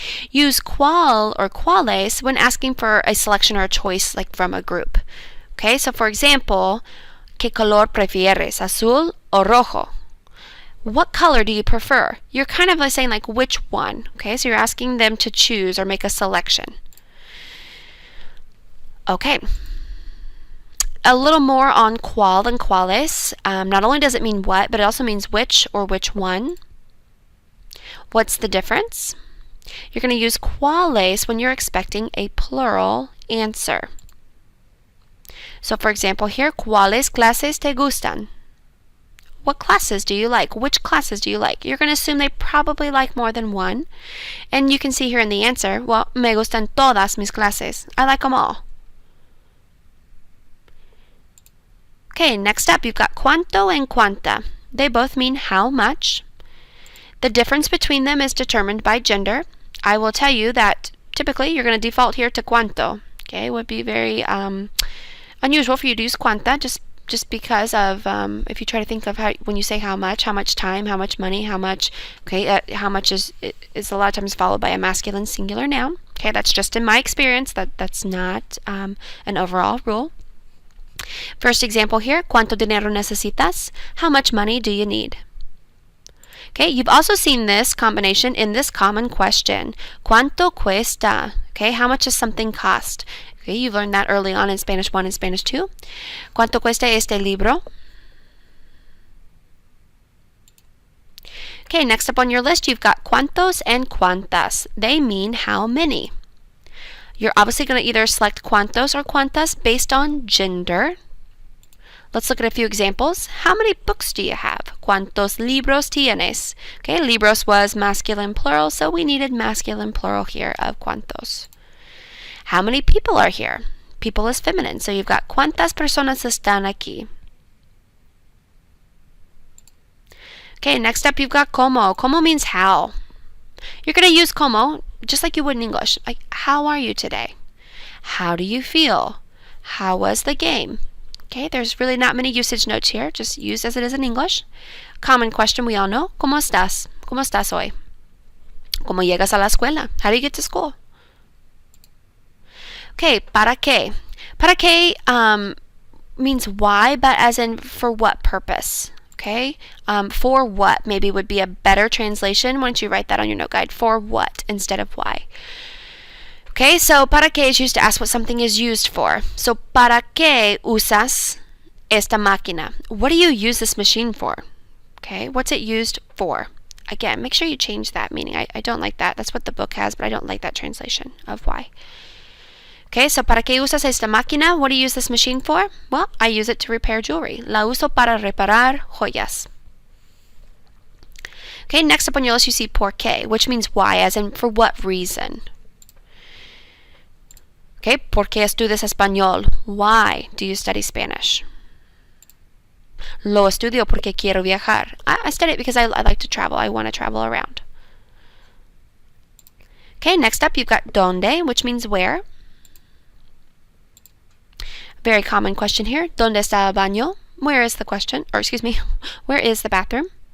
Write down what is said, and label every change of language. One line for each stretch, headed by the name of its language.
English: Use cuál or cuáles when asking for a selection or a choice, like from a group. Okay, so for example,
Spanish: ¿qué color prefieres? ¿Azul o rojo?
English: What color do you prefer? You're kind of saying like which one. Okay, so you're asking them to choose or make a selection. Okay, a little more on cuál and cuáles. Not only does it mean what, but it also means which or which one. What's the difference? You're going to use cuáles when you're expecting a plural answer. So for example here,
Spanish: ¿cuáles clases te gustan?
English: What classes do you like? Which classes do you like? You're going to assume they probably like more than one. And you can see here in the answer, well,
Spanish: me gustan todas mis clases.
English: I like them all. Okay, next up you've got cuánto and cuánta. They both mean how much. The difference between them is determined by gender. I will tell you that typically you're going to default here to cuánto. Okay, it would be very unusual for you to use cuánta just because of if you try to think of how when you say how much time, how much money, how much. Okay, how much is a lot of times followed by a masculine singular noun. Okay, that's just in my experience. That's not an overall rule. First example here,
Spanish: ¿cuánto dinero necesitas?
English: How much money do you need? Okay, you've also seen this combination in this common question.
Spanish: ¿Cuánto cuesta?
English: Okay, how much does something cost? Okay, you've learned that early on in Spanish 1 and Spanish 2.
Spanish: ¿Cuánto cuesta este libro?
English: Okay, next up on your list, you've got cuántos and cuántas. They mean how many. You're obviously going to either select cuántos or cuántas based on gender. Let's look at a few examples. How many books do you have?
Spanish: ¿Cuántos libros tienes?
English: Okay, libros was masculine plural, so we needed masculine plural here of cuántos. How many people are here? People is feminine, so you've got
Spanish: ¿cuántas personas están aquí?
English: Okay, next up you've got como. Como means how. You're going to use como just like you would in English. Like, how are you today? How do you feel? How was the game? Okay, there's really not many usage notes here, just use as it is in English. Common question we all know.
Spanish: ¿Cómo estás? ¿Cómo estás hoy? ¿Cómo llegas a la escuela?
English: How do you get to school? Okay, ¿para qué? ¿Para qué means why, but as in for what purpose? Okay, for what maybe would be a better translation once you write that on your note guide. For what instead of why. Okay, so para qué is used to ask what something is used for.
Spanish: So, ¿para qué usas esta máquina?
English: What do you use this machine for? Okay, what's it used for? Again, make sure you change that meaning. I don't like that. That's what the book has, but I don't like that translation of why.
Spanish: Okay, so ¿para qué usas esta máquina?
English: What do you use this machine for? Well, I use it to repair jewelry.
Spanish: La uso para reparar joyas.
English: Okay, next up on your list you see por qué, which means why, as in for what reason.
Spanish: Okay, ¿por qué estudias español?
English: Why do you study Spanish?
Spanish: Lo estudio porque quiero viajar.
English: I study it because I like to travel. I want to travel around. Okay, next up you've got ¿dónde?, which means where. Very common question here.
Spanish: ¿Dónde está el baño?
English: Where is the question? Or excuse me, where is the bathroom?